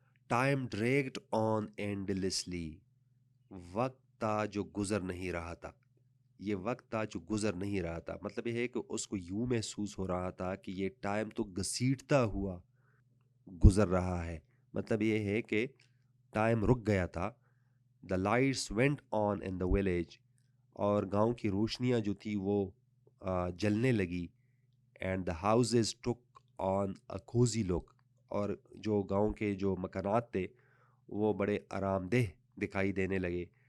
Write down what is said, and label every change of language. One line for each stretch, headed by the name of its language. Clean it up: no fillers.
English: Time dragged on endlessly.
Urdu: وقت تھا جو گزر نہیں رہا تھا. یہ وقت تھا جو گزر نہیں رہا تھا. مطلب یہ ہے کہ اس کو یوں محسوس ہو رہا تھا کہ یہ ٹائم تو گھسیٹتا ہوا گزر رہا ہے. مطلب یہ ہے کہ ٹائم رک گیا تھا.
English: The lights went on in the village.
Urdu: اور گاؤں کی روشنیاں جو تھی وہ جلنے لگی.
English: And the houses took on a cosy look.
Urdu: اور جو گاؤں کے جو مکانات تھے وہ بڑے آرام دہ دکھائی دینے لگے.